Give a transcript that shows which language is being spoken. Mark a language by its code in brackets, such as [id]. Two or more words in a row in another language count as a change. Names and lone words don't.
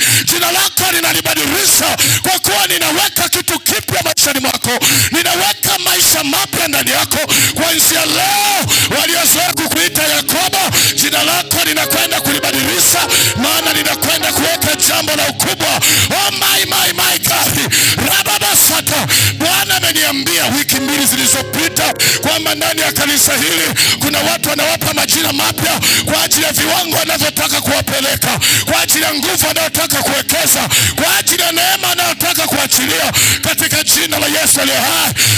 [sw] Jina lako ninalibadilisha kwa kuwa ninaweka kitu kipya maishani mwako, ninaweka maisha mapya ndani yako. Kuanzia leo, waliozoea kukuita Yakobo, jina lako ninakwenda kulibadilisha, maana ninakwenda kuweka jambo la ukubwa. [en] Oh my God, rababasata. [sw] Bwana ameniambia wiki 2 zilizopita kwamba ndani ya kanisa hili kuna watu wanawapa majina mapya kwa ajili ya viwango wanavyotaka kuwapeleka, kwa ajili ya nguvu wanayotaka kuwekeza, kwa ajili ya neema wanayotaka kuachilia, katika jina la Yesu aliye hai.